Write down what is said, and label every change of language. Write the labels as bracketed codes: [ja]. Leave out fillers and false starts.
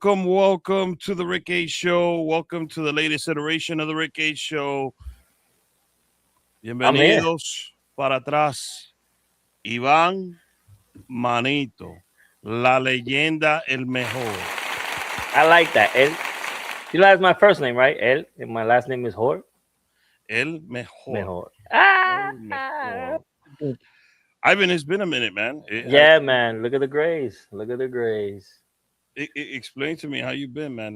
[en] Welcome to the Rick A Show. Welcome to the latest iteration of the Rick A Show. [es] Bienvenidos para atrás. Ivanmanito, la leyenda, el mejor. [en] I like that. El. You know that's my first name, right? El. And my last name is Hor. [es] El mejor. Mejor. El mejor. [en] Ivan, it's been a minute, man. Man. Look at the grays. Explain to me how you been, man.